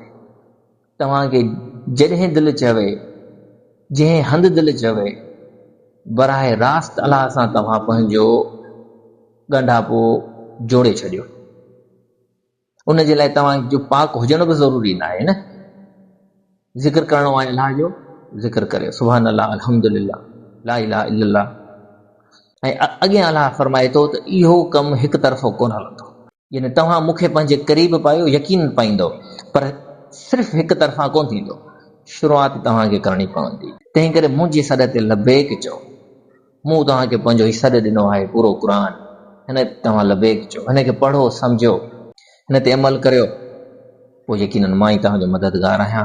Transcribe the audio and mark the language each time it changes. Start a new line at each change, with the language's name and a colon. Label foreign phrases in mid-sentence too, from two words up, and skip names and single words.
Sindhi: तव्हांखे जॾहिं दिलि चवे, जंहिं हंधि दिलि चवे, बराए रास्त अलाह सां तव्हां पंहिंजो ॻंढापो जोड़े छॾियो। उन जे लाइ तव्हांजो पाक हुजण बि ज़रूरी न आहे न। ज़िक्र करणो आहे अलाह जो, ज़िक्र करियो,
Arabic: سبحان الله، الحمد لله، لا إله إلا الله.
Sindhi: ऐं अॻियां अलाह फरमाए थो त इहो कमु हिकु तरफ़ो कोन हलंदो, यानी तव्हां मूंखे पंहिंजे क़रीब पायो, यकीन पाईंदो, पर सिर्फ़ु हिकु तरफ़ा कोन थींदो, शुरूआति तव्हांखे करणी पवंदी। तंहिं करे मुंहिंजे सॾ ते लबेक चओ। मूं तव्हांखे पंहिंजो ही सॾ ॾिनो आहे, पूरो क़ुर, हिन ते तव्हां लबेक चओ, हिन खे पढ़ो, सम्झो, हिन ते अमल करियो, पोइ यकीनन मां ई तव्हांजो मददगार आहियां।